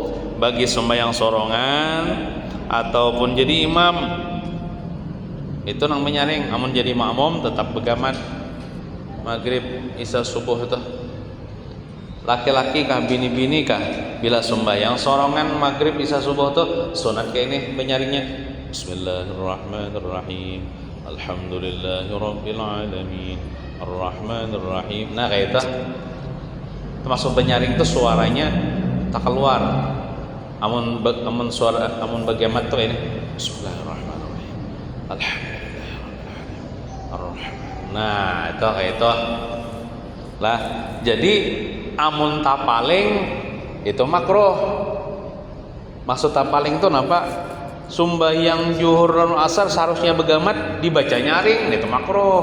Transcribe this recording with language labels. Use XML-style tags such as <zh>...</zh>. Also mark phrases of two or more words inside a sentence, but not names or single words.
<bjn>Bagi sembahyang sorongan ataupun jadi imam itu nang menyaring. Amun jadi makmum tetap begamat. Maghrib, isya, subuh itu. Laki-laki kah, bini-bini kah, bila sembahyang sorongan maghrib, isya, subuh itu sunat kayak ini menyaringnya.</bjn> <ar>بسم الله الرحمن الرحيم. الحمد لله رب العالمين. الرحمن الرحيم.</ar> <bjn>Nah kayak itu. Termasuk penyaring itu suaranya tak keluar. Amun bagaimana tuh ini.</bjn> <ar>بسم الله الرحمن الرحيم. الحمد لله رب العالمين.</ar> <bjn>Nah, itu kayak itu. Lah, jadi amun tapaling itu makruh. Maksud tapaling itu napa? Sembahyang zuhur dan asar seharusnya begamat dibaca nyaring, itu makruh.</bjn>